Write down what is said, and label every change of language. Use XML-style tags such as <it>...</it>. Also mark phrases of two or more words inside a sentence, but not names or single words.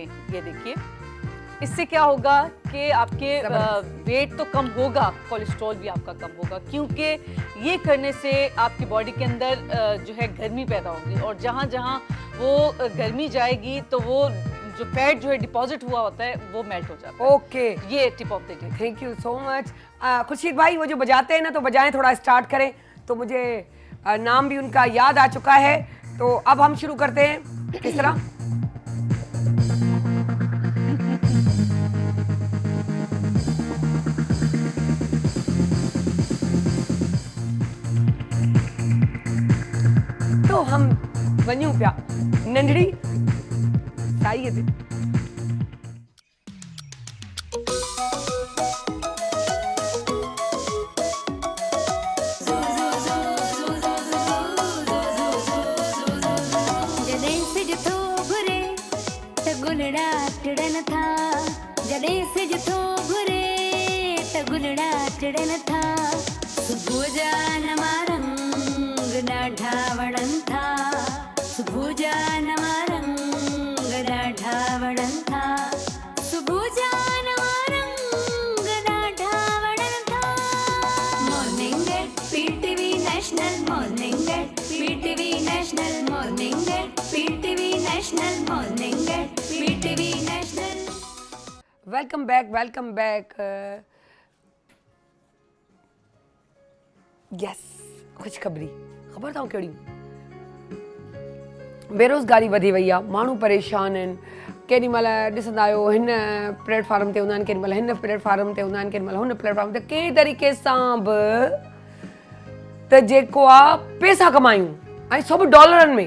<ur>یہ دیکھیے، اس سے کیا ہوگا کہ آپ کے ویٹ تو کم ہوگا، کولیسٹرول بھی آپ کا کم ہوگا، کیونکہ یہ کرنے سے آپ کی باڈی کے اندر جو ہے گرمی پیدا ہوگی، اور جہاں جہاں وہ گرمی جائے گی تو وہ جو فیٹ جو ہے ڈیپازٹ ہوا ہوتا ہے وہ میلٹ ہو جاتا ہے. ओके,</ur> <en>ये tip of the day. thank you so much.</en> <ur>خورشید بھائی، وہ جو بجاتے ہیں نا، تو بجائیں، تھوڑا اسٹارٹ کریں. تو مجھے نام بھی ان کا یاد آ چکا ہے، تو اب ہم شروع کرتے ہیں. کس طرح؟ تو ہم</ur> <sd>वञूं पिया नंढड़ी साईअ ते। जॾहिं सिज थो घुरे त गुलड़ा टिड़न था, जॾहिं सिज थो घुरे त गुलड़ा टिड़न था, सुबुह जा नवा रंग ॾाढा वणनि था, सुबुह जा नवा रंग ॾाढा वणनि था, सुबुह जा नवा रंग ॾाढा वणनि था।</sd> <en>Morning at PTV National, Morning at PTV National, Morning at PTV National, Morning at PTV National. Welcome back, welcome back. यस,</en> <sd>ख़ुशख़बरी ख़बर अथव कहिड़ी? बेरोज़गारी वधी वई आहे, माण्हू परेशान आहिनि। केॾी महिल ॾिसंदा आहियो हिन प्लेटफॉर्म ते हूंदा आहिनि, केॾी महिल हिन प्लेटफॉर्म ते हूंदा आहिनि, केॾी महिल हुन प्लेटफॉर्म ते, कंहिं तरीक़े सां बि त जेको आहे पैसा कमायूं, ऐं सभु डॉलरनि में।</sd>